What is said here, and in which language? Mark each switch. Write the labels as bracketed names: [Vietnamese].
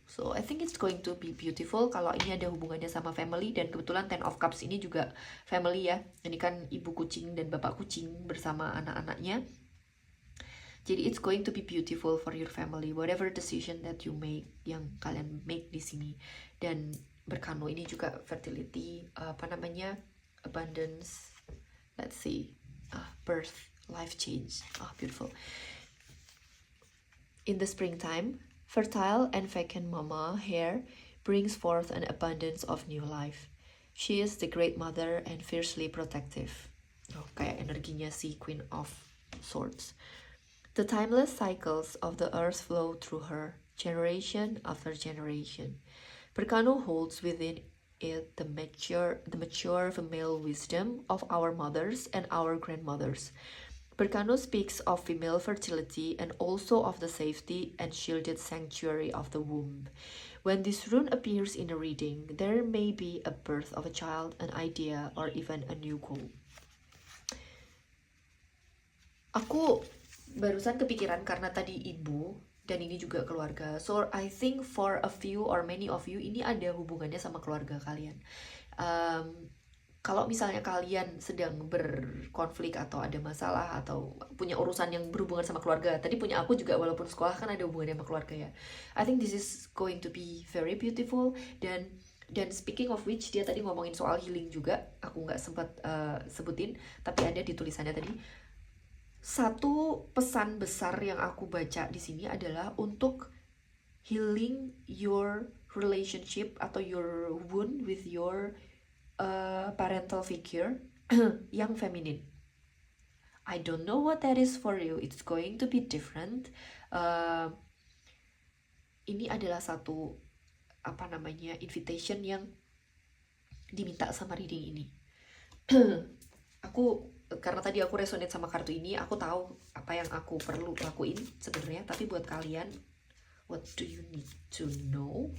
[English] So I think it's going to be beautiful [Indonesian] kalau ini ada hubungannya sama family. Dan kebetulan Ten of Cups ini juga family ya. Ini kan ibu kucing dan bapak kucing bersama anak-anaknya. Jadi [English] it's going to be beautiful for your family, whatever decision that you make, [Indonesian] yang kalian make di sini. Dan berkano ini juga [English] fertility, abundance, let's see, birth, life change. Beautiful. In the springtime, fertile and vacant mama hair brings forth an abundance of new life. She is the great mother and fiercely protective. [Indonesian] Kayak energinya si Queen of Swords. [English] The timeless cycles of the earth flow through her, generation after generation. Berkano holds within it the mature female wisdom of our mothers and our grandmothers. Berkano speaks of female fertility and also of the safety and shielded sanctuary of the womb. When this rune appears in a reading, there may be a birth of a child, an idea, or even a new goal. [Indonesian] Aku barusan kepikiran karena tadi ibu dan ini juga keluarga. [English] So I think for a few or many of you [Indonesian] ini ada hubungannya sama keluarga kalian. Kalau misalnya kalian sedang berkonflik atau ada masalah atau punya urusan yang berhubungan sama keluarga, tadi punya aku juga walaupun sekolah kan ada hubungannya sama keluarga ya. [English] I think this is going to be very beautiful. [Indonesian] Dan [English] speaking of which, [Indonesian] dia tadi ngomongin soal healing juga. Aku nggak sempat sebutin, tapi ada di tulisannya tadi. Satu pesan besar yang aku baca di sini adalah untuk [English] healing your relationship [Indonesian] atau [English] your wound with your parental figure [Indonesian] yang feminine. [English] I don't know what that is for you. It's going to be different. [Indonesian] Ini adalah satu invitation yang diminta sama reading ini. Karena tadi aku resonate sama kartu ini, aku tahu apa yang aku perlu lakuin sebenarnya. Tapi buat kalian, [English] what do you need to know?